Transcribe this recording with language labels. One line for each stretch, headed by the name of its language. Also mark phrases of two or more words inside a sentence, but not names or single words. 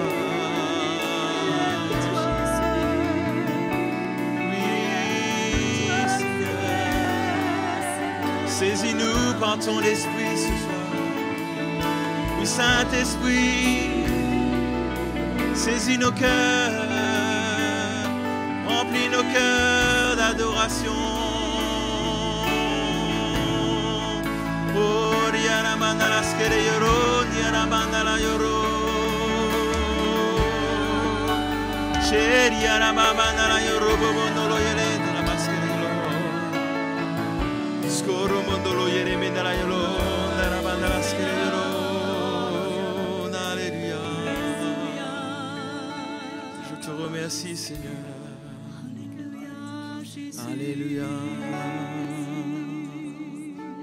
French: Saisis-nous par ton esprit ce soir. Oui, Saint-Esprit, saisis nos cœurs, remplis nos cœurs d'adoration. Oh, Riara Mandala Skere Yoro, Riara Mandala Yoro. Riara Mandala Yoro, Bobondolo Yere, la Maskere Yoro. Skoro Mondolo Yere, Mendala Yoro, la Mandala Skere Yoro. Alléluia. Je te remercie, Seigneur. Alléluia.